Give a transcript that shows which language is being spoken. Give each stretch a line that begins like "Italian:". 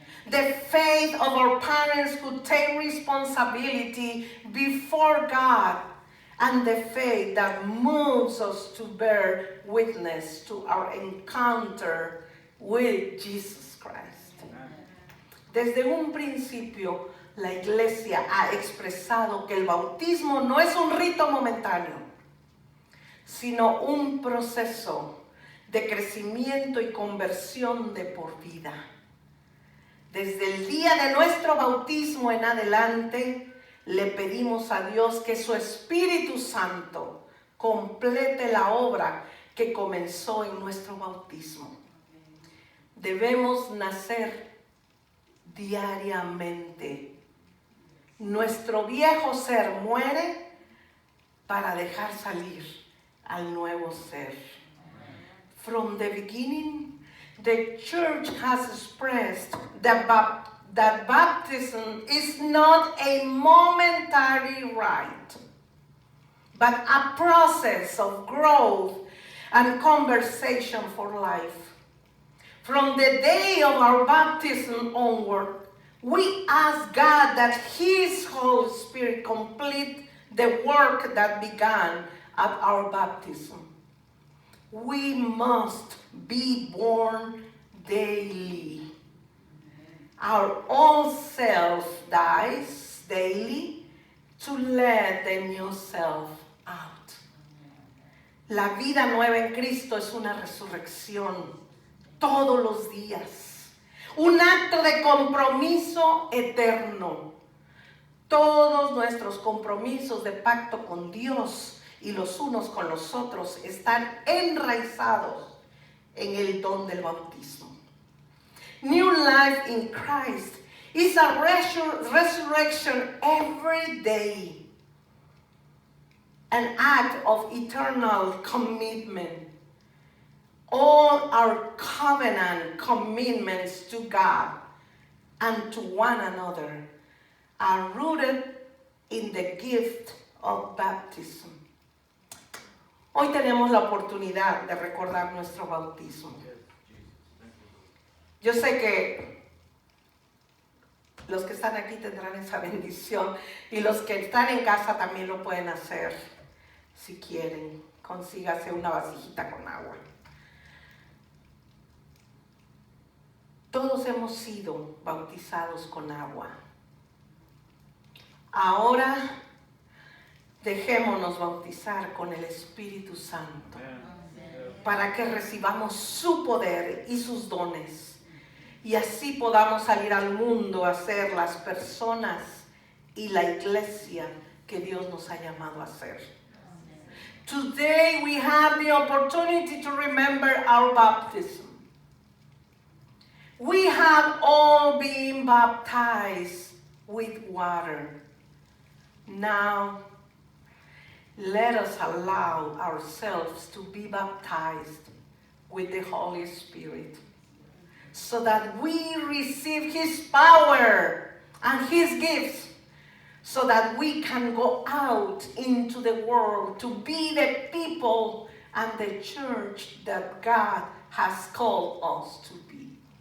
English: The faith of our parents who take responsibility before God, and the faith that moves us to bear witness to our encounter with Jesus Christ.
Spanish: Desde un principio, la iglesia ha expresado que el bautismo no es un rito momentáneo, sino un proceso de crecimiento y conversión de por vida. Desde el día de nuestro bautismo en adelante, le pedimos a Dios que su Espíritu Santo complete la obra que comenzó en nuestro bautismo. Debemos nacer diariamente. Nuestro viejo ser muere para dejar salir al nuevo ser.
English: From the beginning, the church has expressed that baptism is not a momentary rite, but a process of growth and conversation for life. From the day of our baptism onward, we ask God that His Holy Spirit complete the work that began at our baptism. We must be born daily. Our old self dies daily to let the new self out.
Spanish: La vida nueva en Cristo es una resurrección todos los días, un acto de compromiso eterno. Todos nuestros compromisos de pacto con Dios y los unos con los otros están enraizados en el don del bautismo.
English: New life in Christ is a resurrection every day, an act of eternal commitment. All our covenant commitments to God and to one another are rooted in the gift of baptism.
Spanish: Hoy tenemos la oportunidad de recordar nuestro bautismo. Yo sé que los que están aquí tendrán esa bendición y los que están en casa también lo pueden hacer. Si quieren, consígase una vasijita con agua. Todos hemos sido bautizados con agua. Ahora dejémonos bautizar con el Espíritu Santo para que recibamos su poder y sus dones y así podamos salir al mundo a ser las personas y la iglesia que Dios nos ha llamado a ser.
English: Today we have the opportunity to remember our baptism. We have all been baptized with water. Now, let us allow ourselves to be baptized with the Holy Spirit so that we receive His power and His gifts so that we can go out into the world to be the people and the church that God has called us to be.